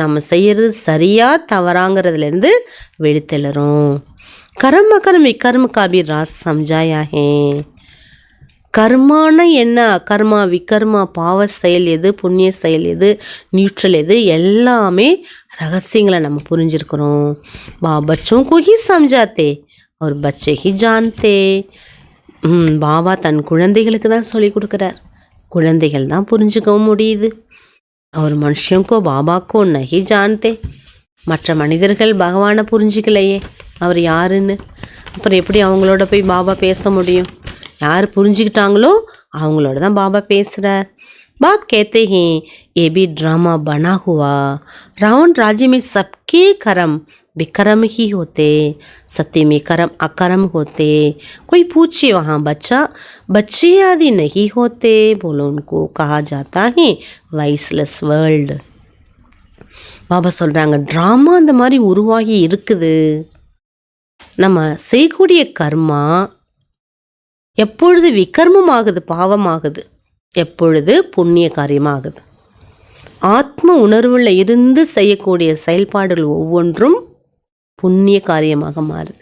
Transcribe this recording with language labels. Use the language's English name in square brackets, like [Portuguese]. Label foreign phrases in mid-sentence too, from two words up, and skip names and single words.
[Tamil] நம்ம செய்கிறது சரியா தவறாங்கிறதுலேருந்து வெளித்தெழுறோம். [Hindi] कर्म कर्म विकर्म का भी राज़ समझाया है. [Tamil] கர்மான என்ன, கர்மா விகர்மா, பாவ செயல் எது, புண்ணிய செயல் எது, நியூட்ரல் எது, எல்லாமே ரகசியங்களை நம்ம புரிஞ்சிருக்கிறோம். [Hindi] பச்சோं को ही समझाते और बच्चे ही जानते. [Tamil] பாபா தன் குழந்தைகளுக்கு தான் சொல்லி கொடுக்குறார், குழந்தைகள் தான் புரிஞ்சுக்கவும் முடியுது. [Hindi] और मनुष्यों बाबा को नहीं जानते. [Tamil] மற்ற மனிதர்கள் பகவானை புரிஞ்சிக்கலையே அவர் யாருன்னு. அப்புறம் எப்படி அவங்களோட போய் பாபா பேச முடியும்? யார் புரிஞ்சுக்கிட்டாங்களோ அவங்களோட தான் பாபா பேசுகிறார். [Hindi] बाप कहते हैं ये भी ड्रामा बना हुआ, रावण राज्य में सबके कर्म विक्रम ही होते, सत्य में कर्म अकर्म होते, कोई पूछे वहाँ बच्चे आदि नहीं होते, बोलो उनको कहा जाता है [English] viceless world. [Tamil] பாபா சொல்கிறாங்க, ட்ராமா அந்த மாதிரி உருவாகி இருக்குது. நம்ம செய்யக்கூடிய கர்மா எப்பொழுது விகர்மமாகுது, பாவமாகுது, எப்பொழுது புண்ணிய காரியமாகுது. ஆத்ம உணர்வில் இருந்து செய்யக்கூடிய செயல்பாடுகள் ஒவ்வொன்றும் புண்ணிய காரியமாக மாறுது.